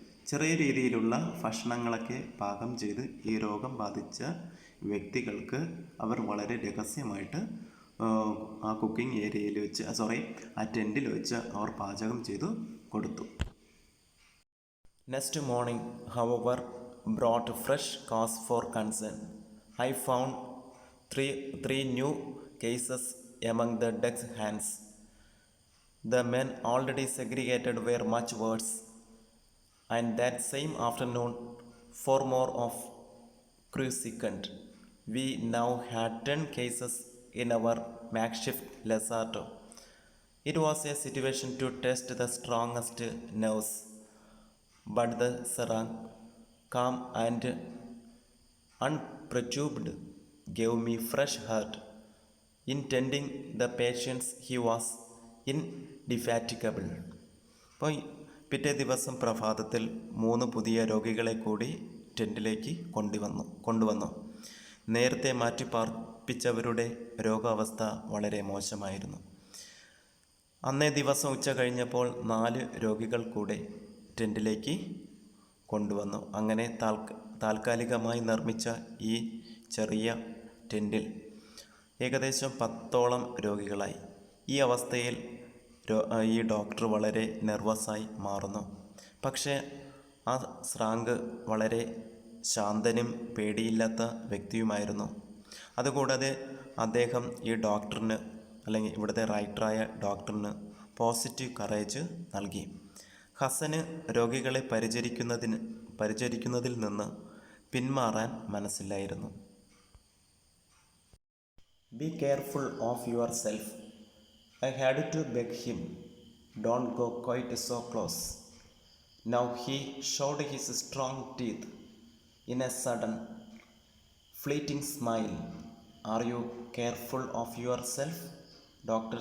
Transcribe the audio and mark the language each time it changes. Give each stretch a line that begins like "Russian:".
Malayalam: ചെറിയ രീതിയിലുള്ള ഭക്ഷണങ്ങളൊക്കെ പാകം ചെയ്ത് ഈ രോഗം ബാധിച്ച വ്യക്തികൾക്ക് അവർ വളരെ രഹസ്യമായിട്ട് ആ കുക്കിംഗ് ഏരിയയിൽ വെച്ച് ആ ടെൻറ്റിൽ വെച്ച് അവർ പാചകം ചെയ്തു കൊടുത്തു.
English: Next morning, however, brought fresh cause for concern. I found three new cases among the deck hands. The men already segregated were much worse, and that same afternoon 4 more of crew sickened. We now had 10 cases in our makeshift lazaretto. It was a situation to test the strongest nerves, but the Serang, calm and unperturbed, gave me fresh heart. In tending the patients, he was indefatigable.
Malayalam: അപ്പോൾ പിറ്റേ ദിവസം പ്രഭാതത്തിൽ 3 പുതിയ രോഗികളെ കൂടി ടെൻറ്റിലേക്ക് കൊണ്ടുവന്നു. നേരത്തെ മാറ്റിപ്പാർപ്പിച്ചവരുടെ രോഗാവസ്ഥ വളരെ മോശമായിരുന്നു. അന്നേ ദിവസം ഉച്ച കഴിഞ്ഞപ്പോൾ 4 രോഗികൾ കൂടെ ടെൻറ്റിലേക്ക് കൊണ്ടുവന്നു. അങ്ങനെ താൽക്കാലികമായി നിർമ്മിച്ച ഈ ചെറിയ ടെൻറ്റിൽ ഏകദേശം 10ഓളം രോഗികളായി. ഈ അവസ്ഥയിൽ ഈ ഡോക്ടർ വളരെ നെർവസായി മാറുന്നു. പക്ഷേ ആ ശ്രാങ്ക് വളരെ ശാന്തനും പേടിയില്ലാത്ത വ്യക്തിയുമായിരുന്നു. അതുകൂടാതെ അദ്ദേഹം ഈ ഡോക്ടറിന്, അല്ലെങ്കിൽ ഇവിടുത്തെ റൈറ്ററായ ഡോക്ടറിന് പോസിറ്റീവ് കറേജ് നൽകി. ഹസന് രോഗികളെ പരിചരിക്കുന്നതിൽ നിന്ന് പിന്മാറാൻ മനസ്സില്ലായിരുന്നു.
English: Be careful of yourself. I had to beg him, don't go quite so close. Now he showed his strong teeth in a sudden, fleeting smile. Are you careful of yourself, Dr.